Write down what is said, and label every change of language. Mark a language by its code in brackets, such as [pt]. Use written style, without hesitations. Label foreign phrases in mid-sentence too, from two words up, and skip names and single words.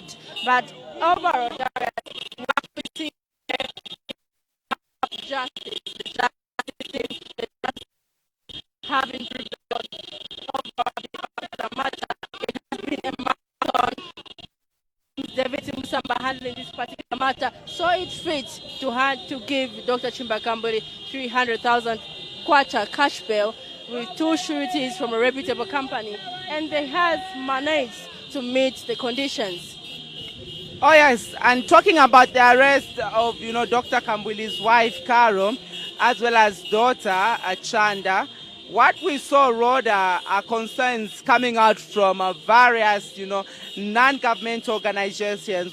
[en] But overall, we have to see justice, having prevailed over the matter. It has been a marathon. David Musamba handling this particular matter, so it fits to give Dr. CHISHIMBA KAMBWILI 300,000 kwacha cash bail with 2 sureties from a reputable company, and they have managed to meet the conditions. Oh yes, and talking about the arrest of Dr. KAMBWILI's wife Caro, as well as daughter Chanda, what we saw, Rhoda, are concerns coming out from various non-government organizations.